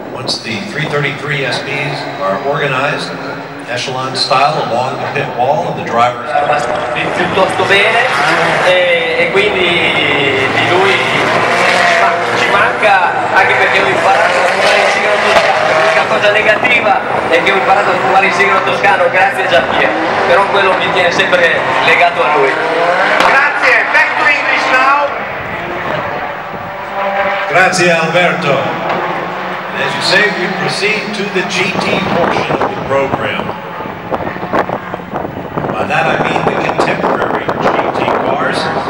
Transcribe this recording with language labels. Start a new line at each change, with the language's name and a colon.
English: The 333 SPs are organized echelon style along the pit wall of the drivers.
Italian: Piuttosto bene e quindi di lui ci manca, anche perché ho imparato a fumare il sigaro toscano. L'unica cosa negativa è che ho imparato a fumare il sigaro toscano grazie a Giampiero, però quello mi tiene sempre legato a lui.
English: Grazie, back to English now.
Italian: Grazie Alberto.
English: As you say, we proceed to the GT portion of the program. By that I mean the contemporary GT cars.